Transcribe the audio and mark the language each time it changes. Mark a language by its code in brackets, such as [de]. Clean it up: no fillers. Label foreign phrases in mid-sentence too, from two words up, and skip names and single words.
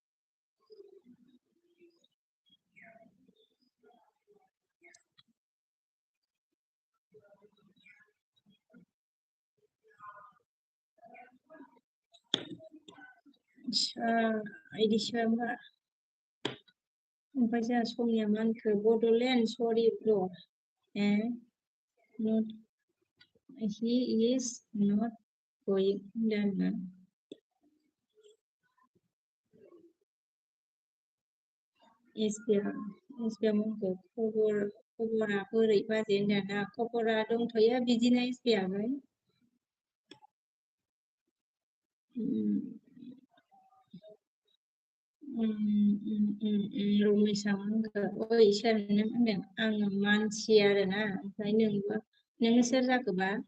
[brx] इदिसो होमबा ओमफ्राय जोंहा समनिया मा होनखो बड'लेण्ड सरि ब्र [en] not he is not going [brx] होनदों आरोना एसबिया मुंखौ खबरा बोरै बाजै होनदों ना खबरा दंथ'यो बिदिनो एसबियाबो रमेशआ होनखो ओइ सोर नों होनदों आङो मानसि आरोना ओमफ्राय नोङो सोर जाखोबा